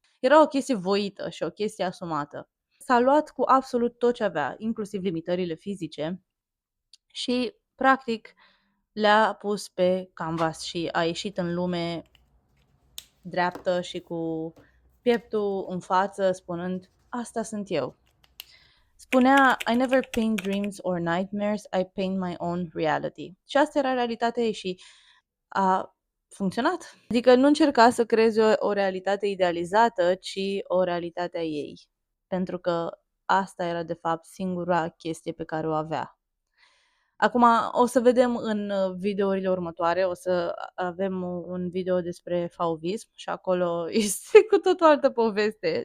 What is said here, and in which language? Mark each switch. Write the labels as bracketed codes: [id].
[ro] Era o chestie voită și o chestie asumată. S-a luat cu absolut tot ce avea, inclusiv limitările fizice, și, practic, le-a pus pe canvas și a ieșit în lume dreaptă și cu pieptul în față, spunând, asta sunt eu. Spunea, [en] I never paint dreams or nightmares, I paint my own reality. [ro] Și asta era realitatea ei și a funcționat. Adică nu încerca să creeze o realitate idealizată, ci o realitate a ei. Pentru că asta era, de fapt, singura chestie pe care o avea. Acum o să vedem în videourile următoare, o să avem un video despre fauvism și acolo este cu tot o altă poveste.